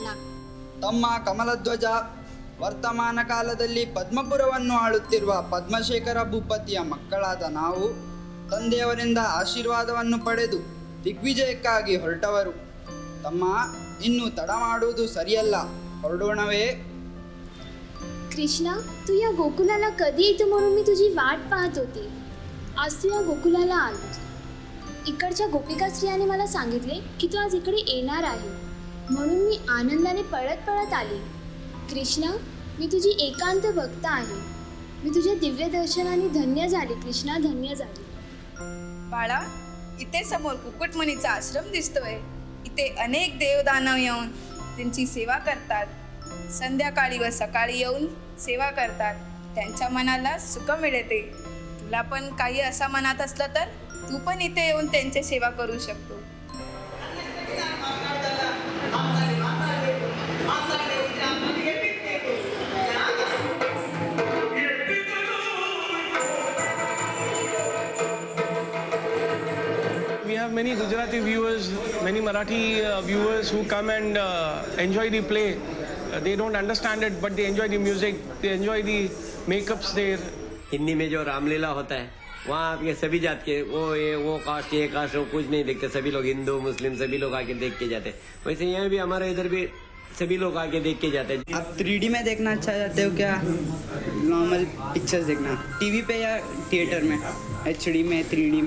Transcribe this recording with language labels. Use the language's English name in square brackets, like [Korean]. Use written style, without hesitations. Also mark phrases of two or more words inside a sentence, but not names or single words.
[Kannada] ತಮ್ಮ ಕಮಲಧ್ವಜ ವರ್ತಮಾನ ಕಾಲದಲ್ಲಿ ಪದ್ಮಪುರವನ್ನು ಆಳುತ್ತಿರುವ ಪದ್ಮಶೇಖರ ಭೂಪತಿಯ ಮಕ್ಕಳಾದ ನಾವು ತಂದೆಯವರಿಂದ ಆಶೀರ್ವಾದವನ್ನು ಪಡೆದು ದಿಗ್ವಿಜಯಕ್ಕಾಗಿ ಹೊರಟವರು. ತಮ್ಮ, ಇನ್ನು ತಡ ಮಾಡುವುದು ಸರಿಯಲ್ಲ, ಹೊರಡೋಣವೇ? [Marathi] कृष्णा, तू या गोकुलाला कधी येतो म्हणून मी तुझी वाट पाहत होती. आज तू या गोकुलाला आलीस. इकडच्या गोपिका स्त्रियाने मला सांगितले की तू आज इकडे येणार आहे, म्हणून मी आनंदाने पळत पळत आली. कृष्णा, मी तुझी एकांत भक्त आहे. मी तुझ्या दिव्य दर्शनाने धन्य झाले. कृष्णा, धन्य झाले. बाळा, इथे समोर कुक्कुटमुनीचा आश्रम दिसतोय. इथे अनेक देवदानव येऊन त्यांची सेवा करतात. संध्याकाळी व सकाळी येऊन सेवा करतात. त्यांच्या मनाला सुख मिळते. तुला पण काही असा मनात असलं तर तू पण इथे येऊन त्यांची सेवा करू शकतो. [English] We have many Gujarati viewers, many Marathi viewers who come and enjoy the play. They don't understand it, but they enjoy the music, they enjoy the makeups there. [Hindi] हिंदी में जो रामलीला होता है वहाँ आपके सभी जात के वो कास्ट ये कास्ट वो कुछ नहीं देखते, सभी लोग हिंदू मुस्लिम सभी लोग आके देख के जाते हैं. वैसे यहाँ भी हमारे इधर भी सभी लोग आके देख के जाते हैं. आप 3D में देखना अच्छा चाहते हो क्या [English] normal pictures [Hindi] देखना, टीवी पे या थिएटर में, HD में 3D में?